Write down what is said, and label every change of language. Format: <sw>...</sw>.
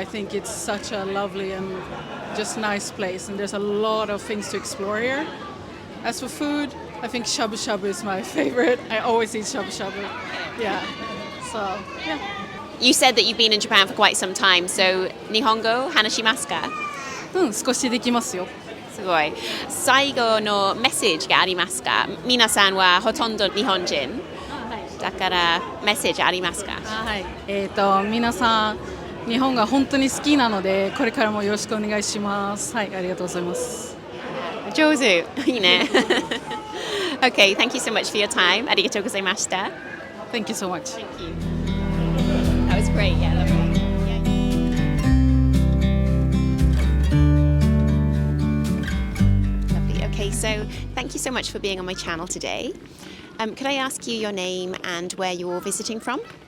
<en>I think it's such a lovely and just nice place. And there's a lot of things to explore here. As for food, I think shabu shabu is my favorite. I always eat shabu shabu. Yeah. So, yeah. You said that you've been in Japan for quite some time, so</en> <ja>Nihongo hanashimasu ka? 少しできますよ。すごい。最後のメッセージがありますか？皆さんはほとんど日本人。だからメッセージありますか？はい。皆さん日本が本当に好きなのでこれからもよろしくお願いします。はい、ありがとうございます。上手。いいね。</ja> <en>Okay, thank you so much for your time.</en> <ja>ありがとうございました。</ja> <en>Thank you so much. Thank you. That was great. Yeah, lovely. Lovely. Okay, so thank you so much for being on my channel today. Could I ask you your name and where you're visiting from?</en>